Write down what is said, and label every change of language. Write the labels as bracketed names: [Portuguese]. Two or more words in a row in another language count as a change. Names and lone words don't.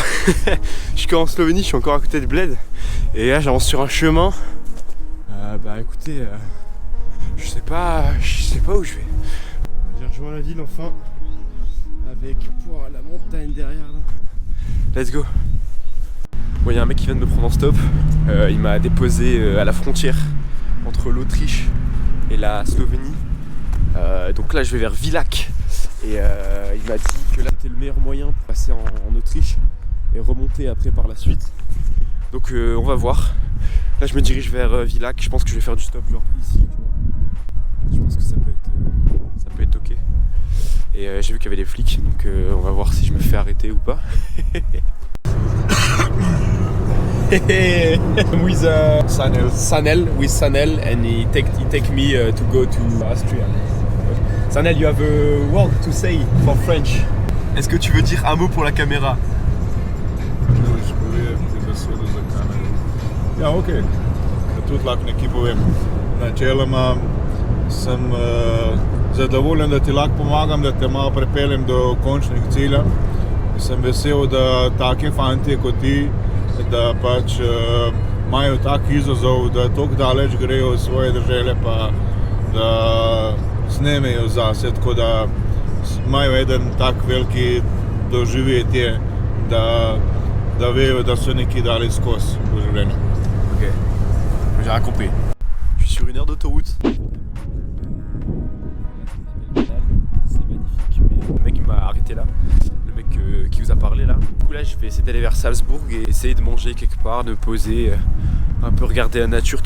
[French] Je suis en Slovénie, je suis encore à côté de Bled. Et là j'avance sur un chemin. Bah écoutez, je sais pas où je vais. J'ai rejoint la ville enfin. Avec la montagne derrière là. [English] Let's go. [French] Bon, il y a un mec qui vient de me prendre en stop. Il m'a déposé à la frontière entre l'Autriche et la Slovénie. Donc là je vais vers Villach. Et il m'a dit que là c'était le meilleur moyen pour passer en Autriche. et remonter après par la suite. Donc on va voir. Là je me dirige vers Villac, je pense que je vais faire du stop genre ici, tu vois. Je pense que ça peut être ok. Et j'ai vu qu'il y avait des flics, donc on va voir si je me fais arrêter ou pas. [English] With Sanel, with Sanel, and he take me to go to Austria. Sanel, you have a word to say for French. [French] Est-ce que tu veux dire un mot pour la caméra? [Slovenian] Ja, oké. Tudi lahko nekaj povem. Načeloma sem zadovoljen, da ti lahko pomagam, da te malo prepeljem do končnih cilja. Sem vesel, da taki fantje kot ti, da pač imajo tak izazov, da toliko daleč grejo v svoje države, pa da snemejo zase, tako da imajo eden tak veliki doživetje, da vejo, da so nekaj dali skozi v življenju. [French] Ok, j'ai rien compris. Je suis sur une aire d'autoroute. C'est magnifique. Le mec m'a arrêté là. Le mec qui vous a parlé là. Du coup là je vais essayer d'aller vers Salzbourg et essayer de manger quelque part, de poser, un peu regarder la nature.